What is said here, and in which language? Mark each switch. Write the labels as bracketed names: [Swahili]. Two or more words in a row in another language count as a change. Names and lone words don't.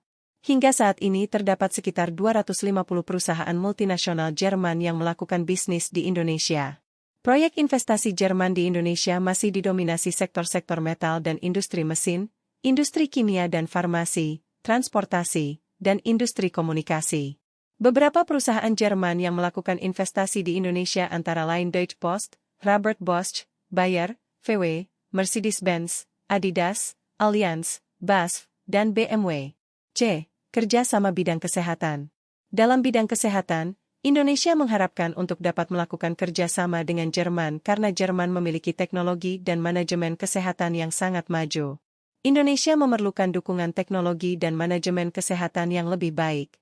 [Indonesian] Hingga saat ini terdapat sekitar 250 perusahaan multinasional Jerman yang melakukan bisnis di Indonesia. Proyek investasi Jerman di Indonesia masih didominasi sektor-sektor metal dan industri mesin, industri kimia dan farmasi, transportasi, dan industri komunikasi. Beberapa perusahaan Jerman yang melakukan investasi di Indonesia antara lain Deutsche Post, Robert Bosch, Bayer, VW, Mercedes-Benz, Adidas, Allianz, BASF, dan BMW. C. Kerjasama bidang kesehatan. Dalam bidang kesehatan, Indonesia mengharapkan untuk dapat melakukan kerjasama dengan Jerman karena Jerman memiliki teknologi dan manajemen kesehatan yang sangat maju. Indonesia memerlukan dukungan teknologi dan manajemen kesehatan yang lebih baik.